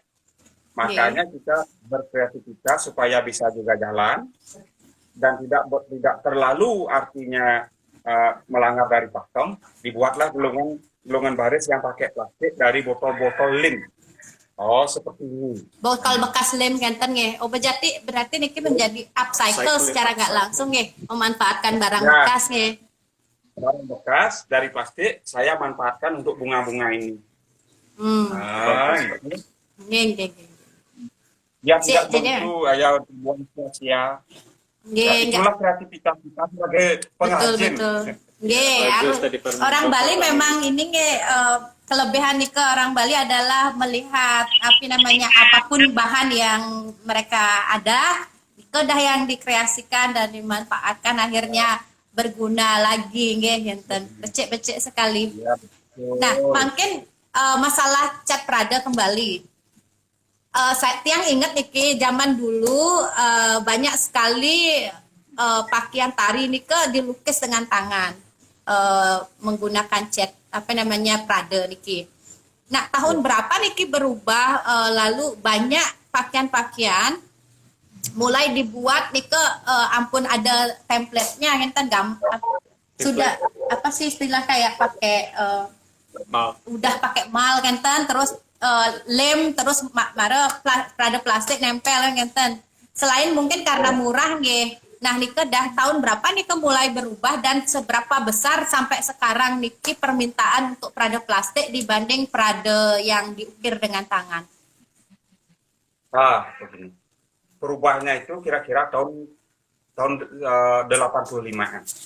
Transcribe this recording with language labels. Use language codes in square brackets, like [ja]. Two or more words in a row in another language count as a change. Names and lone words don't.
[id] Makanya kita berkreativitas supaya bisa juga jalan dan tidak terlalu artinya melanggar dari pakem, dibuatlah gulungan baris yang pakai plastik dari botol-botol lem. Oh, seperti ini. Botol bekas lem [ban] ngenten nggih. [id] Oh berarti niki menjadi upcycle secara nggak langsung nggih, memanfaatkan barang Ya. bekas nggih. Barang bekas dari plastik saya manfaatkan untuk bunga-bunga ini. Gitu. [ban] Nggih, nggih, nggih. [id] Ya Sik, tidak jadi- tentu ya buang sia-sia. Nggih, Ya, nggih. itulah kreativitas kita sebagai Betul, pengrajin. betul. Nggih, Bagus aku- tadi permen. orang Bali memang ini nggih kelebihan nih ke orang Bali adalah melihat apa namanya apapun bahan yang mereka ada itu dah yang dikreasikan dan dimanfaatkan akhirnya berguna lagi [ban] nggih ngenten. [id] Becek-becek sekali. Ya, betul. Nah, mungkin masalah cat Prada kembali. Saya tiang ingat niki zaman dulu banyak sekali pakaian tari niki dilukis dengan tangan menggunakan cat apa namanya Prada niki. Nah, tahun berapa niki berubah lalu banyak pakaian-pakaian mulai dibuat [ban] niki ampun [id] ada template-nya ngenten sudah apa sih istilah kayak pakai udah pakai mal ngenten terus lem terus Prada plastik nempel ngenten. Selain mungkin karena murah nggih. Nah niki dah tahun berapa niki mulai berubah dan seberapa besar sampai sekarang niki permintaan untuk Prada plastik dibanding Prada yang diukir dengan tangan. Begini. Perubahannya itu kira-kira tahun 85-an.